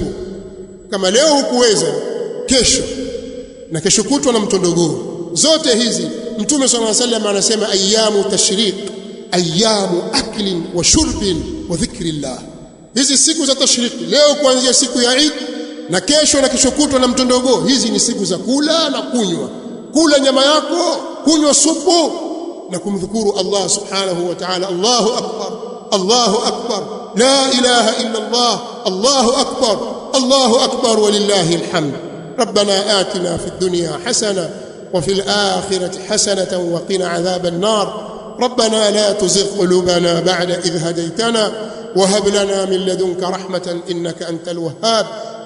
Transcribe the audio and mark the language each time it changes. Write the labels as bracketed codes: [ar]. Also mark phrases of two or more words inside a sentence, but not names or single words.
[sw] Kama leo hukuweza, kesho na kesho kutwa na mtondogoo, zote hizi Mtume [ar] صلى الله عليه وسلم [sw] anasema [ar] أيام تشريق أيام أكل وشرب وذكر الله. [sw] Hizi siku za tashriq, leo kuanzia siku ya Eid na kesho na kesho kutwa na mtondogoo, hizi ni siku za kula na kunywa. Kula nyama yako, kunywa supu na kumdhukuru [ar] الله سبحانه وتعالى. الله أكبر الله أكبر لا إله إلا الله الله أكبر الله أكبر ولله الحمد. ربنا آتنا في الدنيا حسنة وفي الآخرة حسنة وقنا عذاب النار. ربنا لا تزغ قلوبنا بعد إذ هديتنا وهب لنا من لدنك رحمة إنك أنت الوهاب.